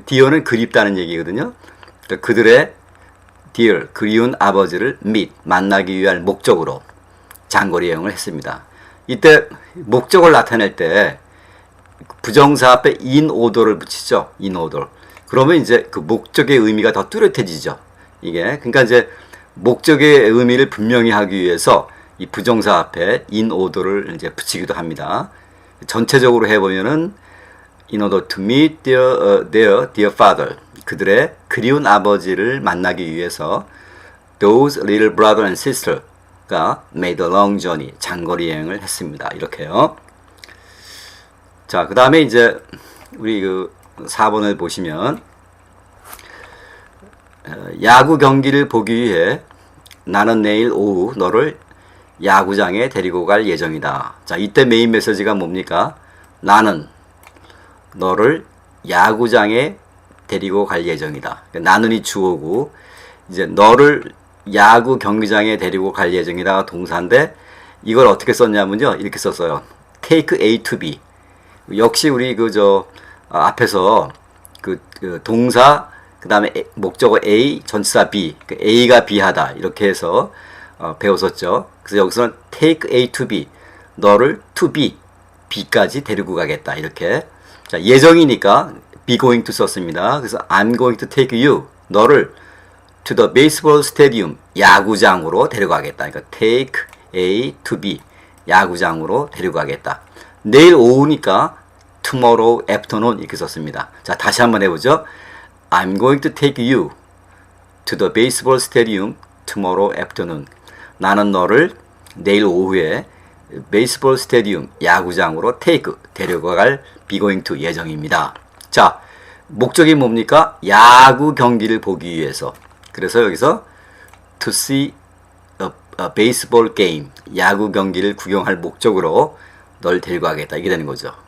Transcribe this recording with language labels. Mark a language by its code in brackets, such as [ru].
[ko] dear는 그립다는 얘기거든요. 그러니까 그들의 dear, 그리운 아버지를 meet, 만나기 위한 목적으로 장거리 여행을 했습니다. 이때 목적을 나타낼 때 부정사 앞에 in order를 붙이죠. [en] in order. [ko] 그러면 이제 그 목적의 의미가 더 뚜렷해지죠. 이게. 그러니까 이제 목적의 의미를 분명히 하기 위해서 이 부정사 앞에 in order를 이제 붙이기도 합니다. 전체적으로 해보면은 [en] in order to meet their dear father. [ko] 그들의 그리운 아버지를 만나기 위해서 [en] those little brother and sister가 made a long journey. [ko] 장거리 여행을 했습니다. 이렇게요. 자, 그 다음에 이제 우리 그 4번을 보시면 야구 경기를 보기 위해 나는 내일 오후 너를 야구장에 데리고 갈 예정이다. 자, 이때 메인 메시지가 뭡니까? 나는 너를 야구장에 데리고 갈 예정이다. 그러니까 나는이 주어고 이제 너를 야구 경기장에 데리고 갈 예정이다 동사인데 이걸 어떻게 썼냐면요. 이렇게 썼어요. [en] Take A to B. [ko] 역시 우리 앞에서 그 동사 그 다음에 목적어 A 전치사 B, 그 A가 B하다 이렇게 해서 배웠었죠. 그래서 여기서는 [en] take A to B, [ko] 너를 to B, B까지 데리고 가겠다 이렇게. 자, 예정이니까 be going to 썼습니다. [en] 그래서 I'm going to take you, 너를 to the baseball stadium, [ko] 야구장으로 데려가겠다. [en] 그러니까 take A to B, [ko] 야구장으로 데려가겠다. 내일 오후니까 [en] tomorrow afternoon [ko] 이렇게 썼습니다. 자, 다시 한번 해보죠. [en] I'm going to take you to the baseball stadium tomorrow afternoon. [ko] 나는 너를 내일 오후에 베이스볼 스테디움 야구장으로 take 데려갈 be going to 예정입니다. 자, 목적이 뭡니까? 야구 경기를 보기 위해서. 그래서 여기서 [en] to see a baseball game, [ko] 야구 경기를 구경할 목적으로 널 데리고 가겠다 이게 되는 거죠.